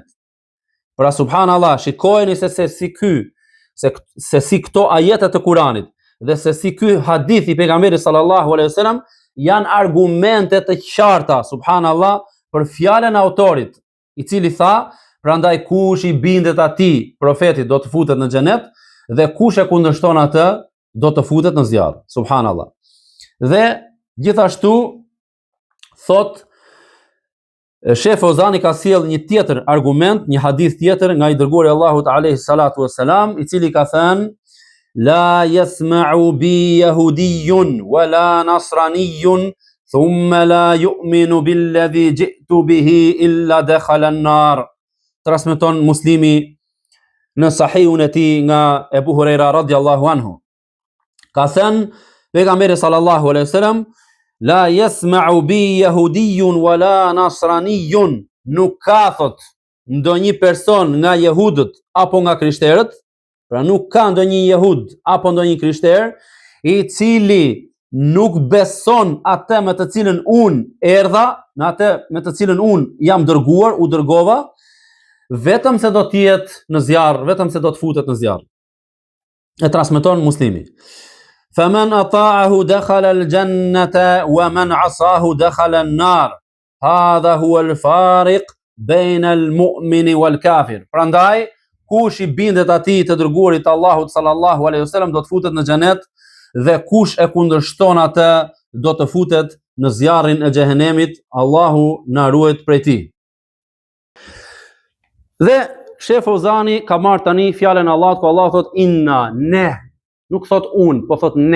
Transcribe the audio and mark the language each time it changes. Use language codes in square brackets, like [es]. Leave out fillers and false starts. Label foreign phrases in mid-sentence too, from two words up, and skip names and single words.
[sq] Pra subhanallah, shikojeni se si këto ajete të Kuranit dhe se si ky hadith i pejgamberit [ar] صلى الله عليه وسلم [sq] janë argumente të qarta, subhanallah, për fjalën e autorit, i cili tha: prandaj kush i bindet atij, profetit, do të futet në xhenet, dhe kush e kundërshton atë, do të futet në zjarr. Subhanallah. Dhe gjithashtu thot Sheh Fozani ka sjell një tjetër argument, një hadith tjetër nga i dërguari Allahut [ar] عليه الصلاة والسلام, [sq] i cili ka thënë: [ar] لا يسمع بي يهودي ولا نصراني ثم لا يؤمن بالذي جئت به إلا دخل النار. [sq] Transmeton Muslimi në sahihun e tij nga Ebu Huraira [ar] رضي الله عنه. [sq] Ka thënë pejgamberi [ar] صلى الله عليه وسلم لا يسمع بي يهودي ولا نصراني, [sq] nuk ka, thot, ndonjë person nga jehudët apo nga krishterët, pra nuk ka ndonjë jehud apo ndonjë krishter i cili nuk beson atë me të cilën unë erdha, në atë me të cilën unë jam dërguar, u dërgova, vetëm se do të jetë në zjarr, vetëm se do të futet në zjarr. E transmeton Muslimi. [ar] فمن أطاعه دخل الجنة ومن عصاه دخل النار. هذا هو الفارق بين المؤمن والكافر. [sq] Prandaj kush i bindet atij të dërguarit të Allahut [ar] صلى الله عليه وسلم [sq] do të futet në xhenet dhe kush e kundërshton atë do të futet në zjarrin e xhehenemit. Allahu na ruaj prej tij. Dhe Sheh Fauzani ka marrë tani fjalën e Allahut ku Allah thot inna, ne, nuk thot unë, po thot ne.